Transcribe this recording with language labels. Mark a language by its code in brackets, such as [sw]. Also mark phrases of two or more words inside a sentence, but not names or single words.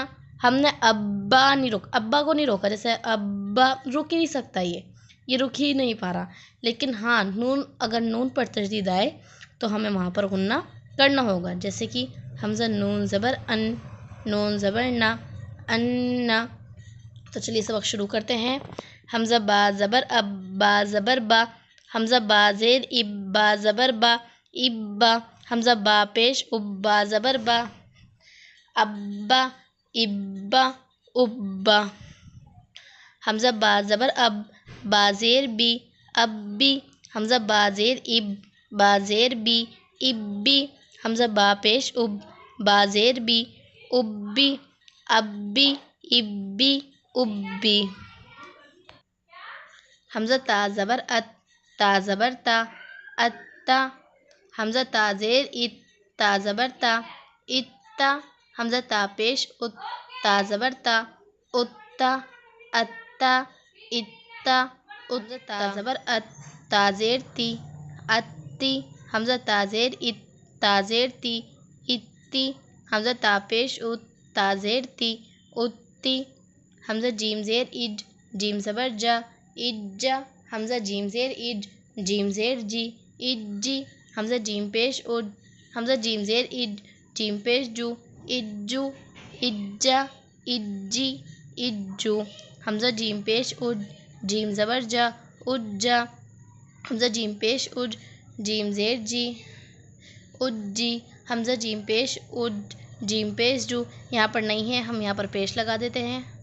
[ur] ہم نے ابا نہیں روکا، ابا کو نہیں روکا، جیسے ابا رک ہی نہیں سکتا، یہ رک ہی نہیں پا رہا، لیکن ہاں نون، اگر نون پر تشدید آئے تو ہمیں وہاں پر غنہ کرنا ہوگا، جیسے کہ حمزہ نون زبر ان، نون زبر نا، انا۔ تو چلیے سبق شروع کرتے ہیں۔ حمزہ با زبر اب، با زبر با، حمزہ با زیر اب، با زبر با، ابا، حمزہ با پیش اب، با زبر با، ابا، ابا، ابا، حمزہ با زبر اب، با زیر بی، ابی، حمزہ با زیر اب، با زیر بی، ابی، حمزہ با پیش اب، با زیر بی، ابی، ابی، ابی، ابی، حمزہ تا زبر ات، تا زبر تا، اتا، حمزہ تا زیر ات، تا زبر تا، اتا، حمزہ تا پیش ات، تا زبر تا، اتا، اتا، اتا، حمزہ تا زبر ات، تا زیر تی، اتی، حمزہ تا زیر ات، تا زیر تی، اتی، حمزہ تا پیش ات، تا زیر تی، اتی، حمزہ جیم زیر اج، جیم زبر جا، اجا، حمزہ جیم زیر اج، جیم زیر جی، اجی، حمزہ جیم پیش اج، حمزہ جیم زیر اج، جیم پیش جو، اجو، اجا، اجی، اجو، حمزہ جیم پیش اج، جیم زبر جا، اجا، حمزہ جیم پیش اج، جیم زیر جی، اجی، حمزہ جیم پیش اج، جیم پیش جو، یہاں پر نہیں ہے، ہم یہاں پر پیش لگا دیتے ہیں،